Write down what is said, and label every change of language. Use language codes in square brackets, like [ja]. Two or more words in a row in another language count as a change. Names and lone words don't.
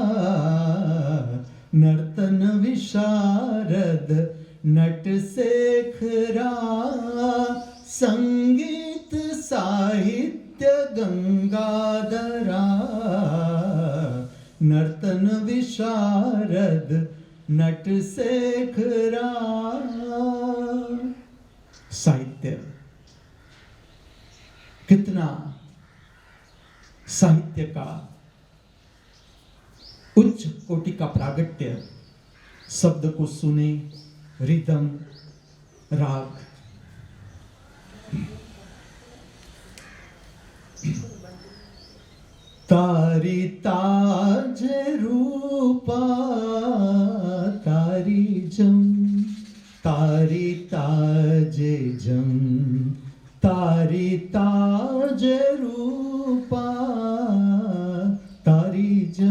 [sa] नर्तन विशारद नट शेखरा, संगीत साहित्य गंगाधरा। नर्तन विशारद नट शेखरा। [hi] साहित्य, कितना साहित्य का उच्च कोटि का प्रागट्य। शब्द को सुने, रिदम, राग। तारी ताज रूपा तारी जम, तारी ताज जम, तारी ताज रूपा तारी जम,